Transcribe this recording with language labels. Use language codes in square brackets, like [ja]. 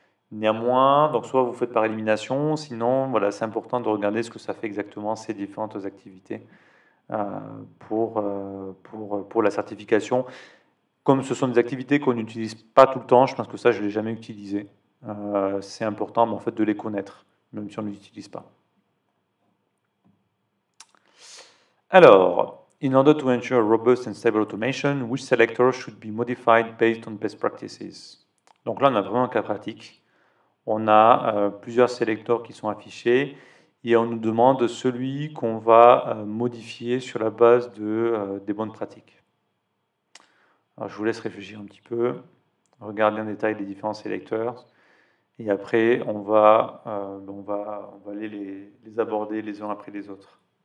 [fr] Néanmoins, donc soit vous faites par élimination, sinon voilà, c'est important de regarder ce que ça fait exactement ces différentes activités pour la certification. Comme ce sont des activités qu'on n'utilise pas tout le temps, je pense que ça je ne l'ai jamais utilisé. C'est important en fait, de les connaître, même si on ne les utilise pas. [en] Alors, in order to ensure robust and stable automation, which selector should be modified based on best practices? [fr] Donc là, on a vraiment un cas pratique. On a plusieurs sélecteurs qui sont affichés et on nous demande celui qu'on va modifier sur la base des bonnes pratiques. Alors, je vous laisse réfléchir un petit peu, regarder en détail les différents sélecteurs et après, on va aller les aborder les uns après les autres.